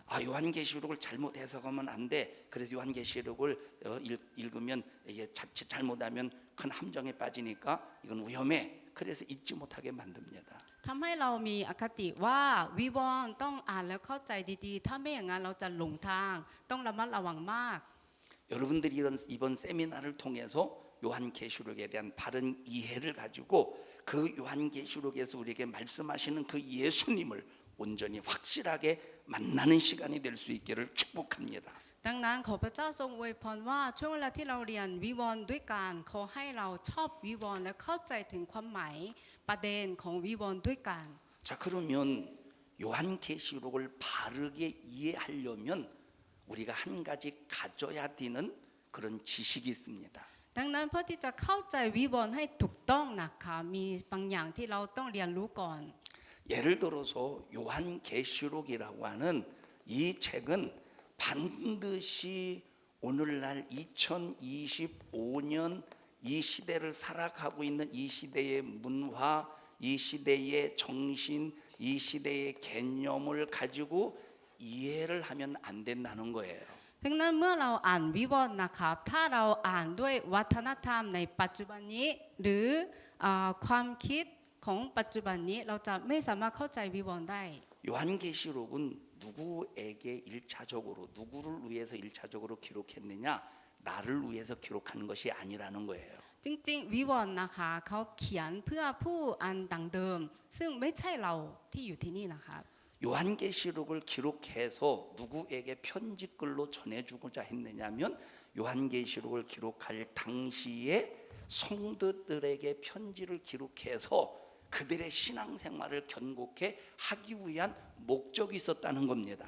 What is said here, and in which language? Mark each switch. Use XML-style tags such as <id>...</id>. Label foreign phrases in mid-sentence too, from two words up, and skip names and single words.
<ko>아, 요한계시록을 잘못 해석하면 안 돼. 그래서 요한계시록을 읽으면 이게 자칫 잘못하면 큰 함정에 빠지니까 이건 위험해. 그래서 잊지 못하게 만듭니다.</ko> <th>ทำให้เรามีอคติว่าวิวรณ์ต้องอ่านแล้วเข้าใจดีๆถ้าไม่อย่างนั้นเราจะหลงทางต้องระมัดระวังมาก</th> <ko>여러분들이 이번 세미나를 통해서 요한계시록에 대한 바른 이해를 가지고 그 요한계시록에서 우리에게 말씀하시는 그 예수님을 온전히 확실하게 만나는 시간이 될 수 있기를 축복합니다.</ko> <th>ดังนั้นขอพระเจ้าทรงอวยพรว่าช่วงเวลาที่เราเรียนวิวรณ์ด้วยกันขอให้เราชอบวิวรณ์และเข้าใจถึงความหมายประเด็นของวิวรณ์ด้วยกัน</th> <ko>자, 그러면 요한계시록을 바르게 이해하려면 우리가 한 가지 가져야 되는 그런 지식이 있습니다.</ko> <th>ดังนั้นเพื่อที่จะเข้าใจวิวรณ์ให้ถูกต้องนะคะมีบางอย่างที่เราต้องเรียนรู้ก่อน</th> <ko>예를 들어서 요한계시록이라고 하는 이 책은 반드시 오늘날 2025년 이 시대를 살아가고 있는 이 시대의 문화, 이 시대의 정신, 이 시대의 개념을 가지고 이해를 하면 안 된다는 거예요.</ko> <th>ดังนั้นเมื่อเราอ่านวิวรณ์นะครับถ้าเราอ่านด้วยวัฒนธรรมในปัจจุบันนี้หรือความคิดของปัจจุบันนี้เราจะไม่สามารถเข้าใจวิวรณ์ได้</th> <ko>요한계시록은 누구에게 1차적으로 누구를 위해서 1차적으로 기록했느냐? 나를 위해서 기록한 것이 아니라는 거예요.</ko> <th>จริงๆวิวรณ์นะคะเขาเขียนเพื่อผู้อันดังเดิมซึ่งไม่ใช่เราที่อยู่ที่นี่นะครับ</th> <ko>요한계시록을 기록해서 누구에게 편지글로 전해주고자 했느냐면 요한계시록을 기록할 당시에 성도들에게 편지를 기록해서 그들의 신앙생활을 견고케 하기 위한 목적이 있었다는 겁니다.</ko>